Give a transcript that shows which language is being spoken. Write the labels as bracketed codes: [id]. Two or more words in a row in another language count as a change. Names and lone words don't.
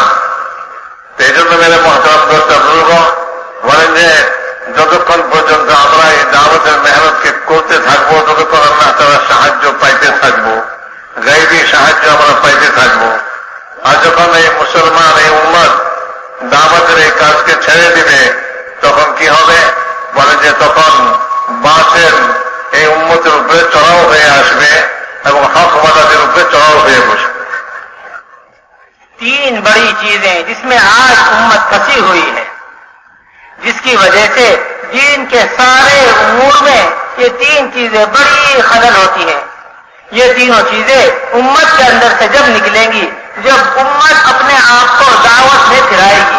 [bn] এই জন্য [ur] میرے محترم [bn] দর্শক বুজুর্গ বলেন যে যতক্ষণ পর্যন্ত আমরা এই দাওয়াতের মেহনতকে করতে থাকবো ততক্ষণ আল্লাহ তাআলার সাহায্য পাইতে থাকবো, গায়বী সাহায্য আমরা পাইতে থাকবো. আর যখন এই মুসলমান এই উম্মত দাওয়াতের এই কাজকে ছেড়ে দিবে তখন কি হবে? বলে যে তখন বাতিল এই উম্মতের উপরে চড়াও হয়ে আসবে এবং হকওয়ালাদের উপরে চড়াও হয়ে বসবে. [ur] تین بڑی چیزیں جس میں آج امت پھنسی ہوئی ہے, جس کی وجہ سے دین کے سارے امور میں یہ تین چیزیں بڑی خلل ہوتی ہیں. یہ تینوں چیزیں امت کے اندر سے جب نکلیں گی, جب امت اپنے آپ کو دعوت میں پھرائے گی.